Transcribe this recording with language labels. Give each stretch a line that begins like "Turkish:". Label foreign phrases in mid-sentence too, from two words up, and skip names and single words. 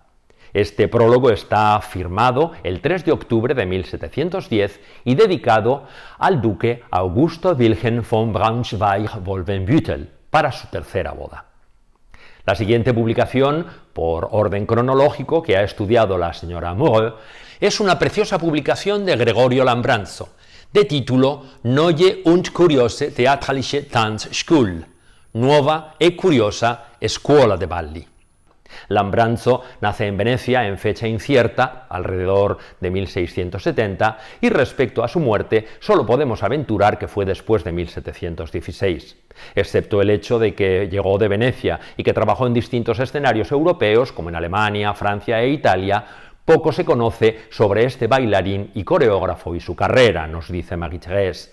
Spanish: Este prólogo está firmado el 3 de octubre de 1710 y dedicado al duque Augusto Wilhelm von Braunschweig-Wolfenbüttel para su tercera boda. La siguiente publicación, por orden cronológico, que ha estudiado la señora Moreau, es una preciosa publicación de Gregorio Lambranzo, de título Neue und kuriose theatralische Tanzschule, nueva e curiosa escuela de balli. Lambranzo nace en Venecia en fecha incierta, alrededor de 1670, y respecto a su muerte solo podemos aventurar que fue después de 1716. Excepto el hecho de que llegó de Venecia y que trabajó en distintos escenarios europeos, como en Alemania, Francia e Italia, poco se conoce sobre este bailarín y coreógrafo y su carrera, nos dice Marie-Thérèse.